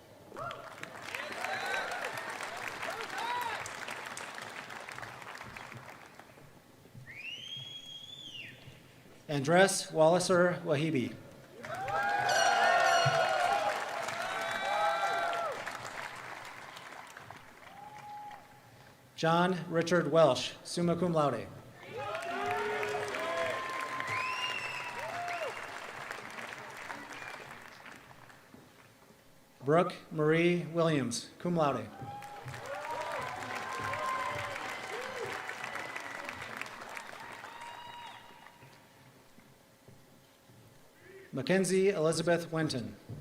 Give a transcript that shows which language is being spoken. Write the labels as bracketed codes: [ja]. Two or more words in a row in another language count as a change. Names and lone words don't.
[en] Andres Walliser Wahibi. John Richard Welsh, [la] summa cum laude. [en] Brooke Marie Williams, [la] cum laude. [en] Mackenzie Elizabeth Winton.